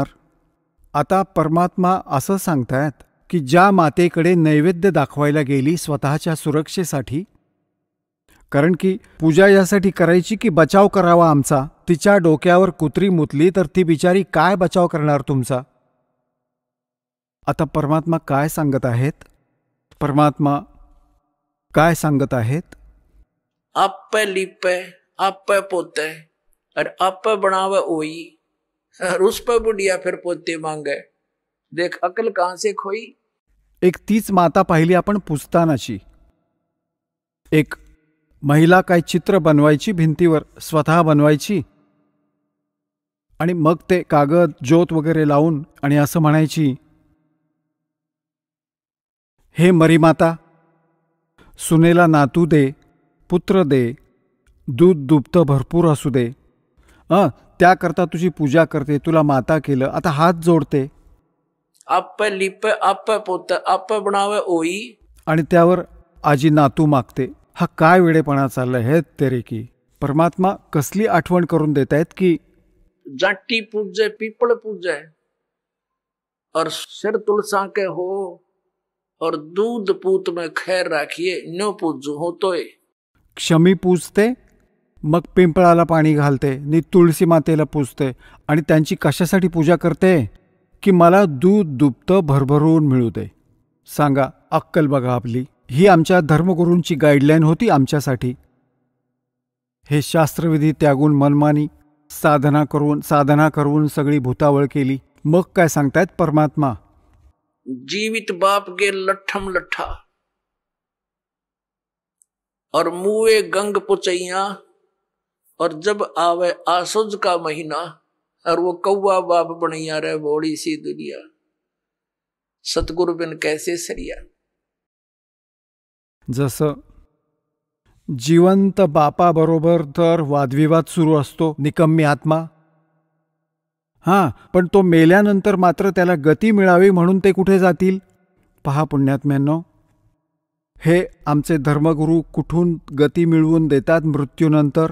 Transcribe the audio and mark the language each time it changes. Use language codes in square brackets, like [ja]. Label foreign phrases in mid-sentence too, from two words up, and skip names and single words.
[mr] आता परमात्मा असं सांगतायत की ज्या मातेकडे नैवेद्य दाखवायला गेली स्वतःच्या सुरक्षेसाठी, कारण की पूजा यासाठी करायची की बचाव करावा आमचा, तिच्या डोक्यावर कुत्री मुतली तर ती बिचारी काय बचाव करणार तुमचा. आता परमात्मा काय सांगत आहेत? परमात्मा काय सांगत आहेत? [hi] आप लिपे आप पोते और आप बनावे ओई और उस पर बुढ़िया फिर पोते मांगे। देख अकल कहां से खोई। [mr] एक तीच माता पाहिली आपण पुसतानाची. एक महिला काय चित्र बनवायची भिंतीवर, स्वतः बनवायची आणि मग ते कागद ज्योत वगैरे लावून आणि असं म्हणायची, हे मरीमाता, सुनेला नातू दे, पुत्र दे, दूध दुभतं भरपूर असू दे. त्याकरता तुझी पूजा करते, तुला माता केलं, आता हात जोडते. [hi] आप लिपे आप पोते आप बनावे ओई, [mr] आणि त्यावर आजी नातू मागते. हा काय वेडेपणा चाललाय हे तेरे की. परमात्मा कसली आठवण करून देत आहेत की [hi] जाटी पूजे पीपल पूजे और सिर तुलसा के हो और दूध पूत में खैर राखिए न पूजू होतोय. [mr] क्षमी पूजते, मग पिंपळाला पाणी घालते, नि तुळशी मातेला पूजते. आणि त्यांची कशासाठी पूजा करते? की मला दूध दुभतं भरभरून मिळू दे. सांगा, अक्कल बघा आपली. ही आमच्या धर्मगुरूंची गाईडलाईन होती आमच्यासाठी. हे शास्त्रविधी त्यागून मनमानी साधना करून सगळी भूतावळ केली. मग काय सांगतायत परमात्मा? [hi] जीवित बाप गे लठम लठा और मुए गंग पुचैया और जब आवे आसुज का महीना और वो कौवा बाप बनैया रे भोड़ी सी दुनिया। सतगुरु बिन कैसे सरिया। [mr] जसं जिवंत बापाबरोबर तर वादविवाद सुरू असतो, निकम्मी आत्मा. पण तो मेल्यानंतर मात्र त्याला गती मिळावी म्हणून ते कुठे जातील? पहा पुण्यात्म्यांनो, हे आमचे धर्मगुरू कुठून गती मिळवून देतात मृत्यूनंतर?